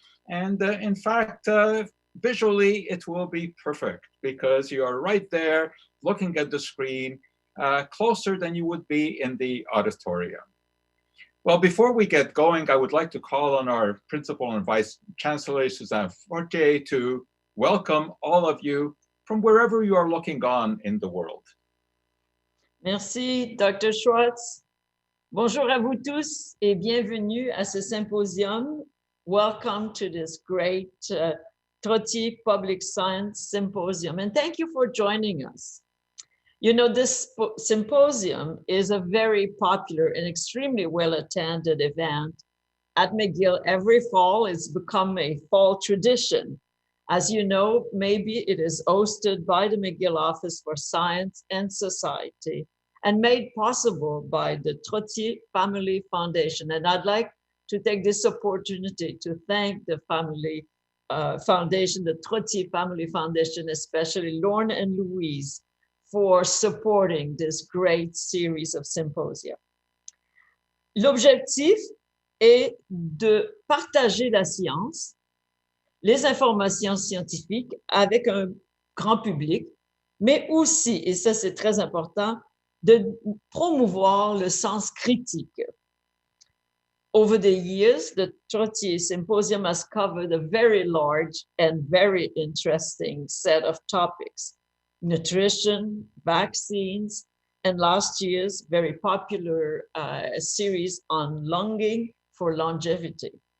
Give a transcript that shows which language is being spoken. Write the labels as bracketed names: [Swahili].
[English] And in fact, visually, it will be perfect because you are right there looking at the screen, closer than you would be in the auditorium. Well, before we get going, I would like to call on our Principal and Vice Chancellor, Suzanne Fortier, to welcome all of you from wherever you are looking on in the world. [French] Merci, Dr. Schwartz. Bonjour à vous tous et bienvenue à ce symposium. [English] Welcome to this great Trottier Public Science Symposium, and thank you for joining us. You know, this symposium is a very popular and extremely well-attended event at McGill every fall. It's become a fall tradition. As you know, maybe it is hosted by the McGill Office for Science and Society and made possible by the Trottier Family Foundation. And I'd like to take this opportunity to thank the Family Foundation, the Trottier Family Foundation, especially Lorne and Louise, for supporting this great series of symposia. [French] L'objectif est de partager la science, les informations scientifiques avec un grand public, mais aussi, et ça c'est très important, de promouvoir le sens critique. [English] Over the years, the Trottier Symposium has covered a very large and very interesting set of topics: nutrition, vaccines, and last year's very popular series on longing for longevity.